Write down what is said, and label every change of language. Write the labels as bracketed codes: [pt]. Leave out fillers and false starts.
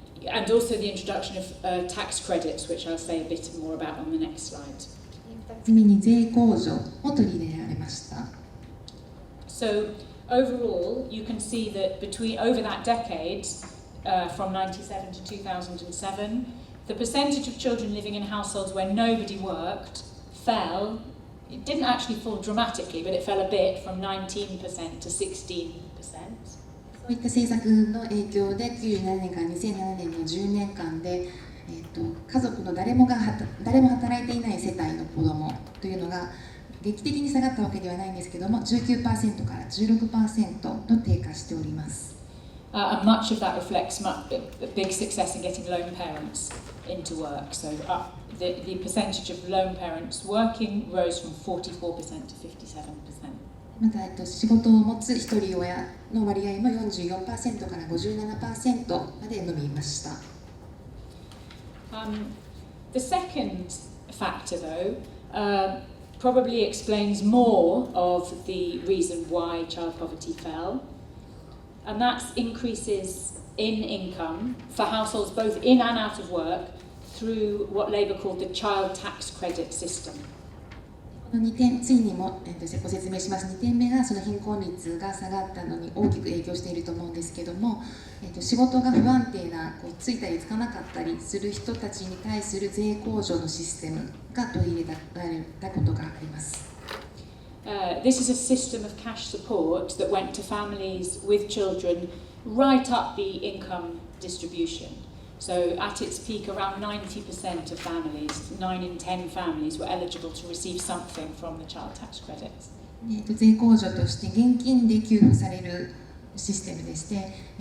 [en] And also the introduction of tax credits, which I'll say a bit more about on the next slide. [ja] 次に税控除も取り入れられました。 [en] So overall, you can see that over that decade, from 97 to 2007, the percentage of children living in households where nobody worked fell. It didn't actually fall dramatically, but it fell a bit from 19% to 16%. [ja] そういった政策の影響で97年から2007年の10年間で、家族の誰も働いていない世帯の子どもというのが劇的に下がったわけではないんですけども 19% から 16% と低下しております。 [en] And much of that reflects a big success in getting lone parents into work. So the percentage of lone parents working rose from 44% to 57%. [ja] また仕事を持つ一人親の割合も 44% から 57% まで伸びました。 [en] The second factor, though, probably explains more of the reason why child poverty fell, and that's increases in income for households both in and out of work through what Labour called the child tax credit system. [ja] この2点、次にも、ご説明します。2点目がその貧困率が下がったのに大きく影響していると思うんですけども、仕事が不安定な、ついたりつかなかったりする人たちに対する税控除のシステムが取り入れられたことがあります。 [en] This is a system of cash support that went to families with children right up the income distribution. So at its peak, around 90% of families, 9 in 10 families, were eligible to receive something from the child tax credit. [ja] 税控除として現金で給付されるシステムでして、